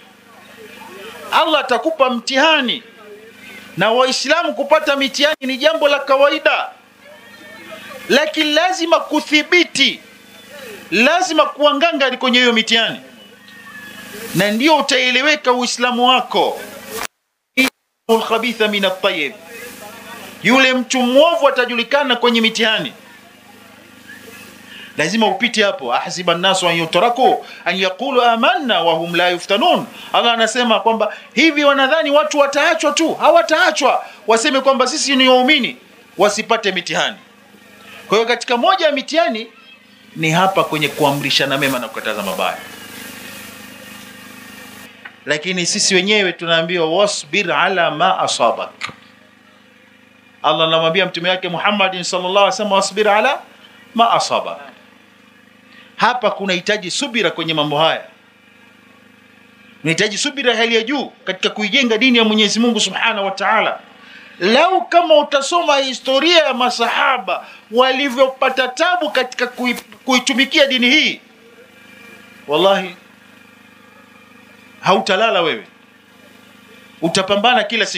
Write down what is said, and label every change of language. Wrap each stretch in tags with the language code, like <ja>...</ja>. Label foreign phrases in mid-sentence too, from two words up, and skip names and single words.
<sw>Allah atakupa mtihani, na Waislamu kupata mitihani ni jambo la kawaida, lakini lazima kuthibiti, lazima kuanganga kwenye hiyo mitihani, na ndio utaeleweka Uislamu wako.</sw> <ar>الخبيث من الطيب,</ar> <sw>yule mtu mwovu atajulikana kwenye mitihani. lazima upite hapo.</sw> <ar>أحسب الناس أن يتركوا أن يقولوا آمنا وهم لا يفتنون.</ar> <sw>Allah anasema kwamba hivi wanadhani watu wataachwa tu? Hawataachwa, waseme kwamba sisi ni waumini, wasipate mitihani. Kwa hiyo katika moja ya mitihani ni hapa kwenye kuamrishana mema na kukataza mabaya. Lakini sisi wenyewe tunaambiwa</sw> <ar>واصبر على ما أصابك.</ar> <sw>Allah anamwambia mtume wake Muhammad</sw> <ar>صلى الله عليه وسلم واصبر على ما أصاب.</ar> <sw>Hapa kunahitaji subira kwenye mambo haya. Unahitaji subira hali ya juu katika kuijenga dini ya Mwenyezi Mungu</sw> <ar>سبحانه وتعالى.</ar> <sw>Lau kama utasoma historia ya masahaba walivyopata tabu katika kuitumikia dini hii, wallahi hautalala wewe, utapambana kila siku.</sw>